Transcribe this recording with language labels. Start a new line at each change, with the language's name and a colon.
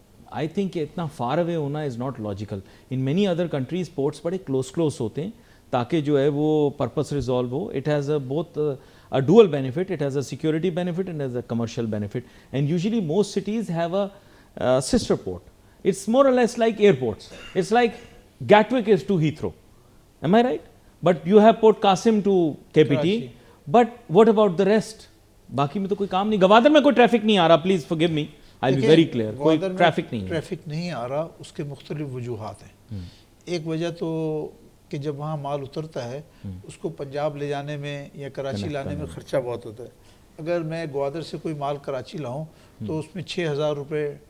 English: I think کہ اتنا far away ہونا is not logical. In many other countries ports
Urdu: بڑے کلوز ہوتے ہیں تاکہ جو ہے وہ purpose resolve ہو۔
English: It has a both a dual benefit, it has a security benefit and has a commercial benefit, and usually most cities have a sister port. It's more or less like airports. It's like Gatwick is to Heathrow, am I right? But you have Port Qasim to KPT, but what about the rest?
Urdu: باقی میں تو کوئی کام نہیں، گوادر میں کوئی traffic نہیں آ رہا، please
English: forgive me, I'll be very clear,
Urdu: کوئی ٹریفک نہیں ہے۔ ٹریفک نہیں آ رہا، اس کے مختلف وجوہات ہیں۔ ایک وجہ تو کہ جب وہاں مال اترتا ہے اس کو پنجاب لے جانے میں یا کراچی لانے میں خرچہ بہت ہوتا ہے۔ اگر میں گوادر سے کوئی مال کراچی لاؤں تو اس میں 6,000 روپے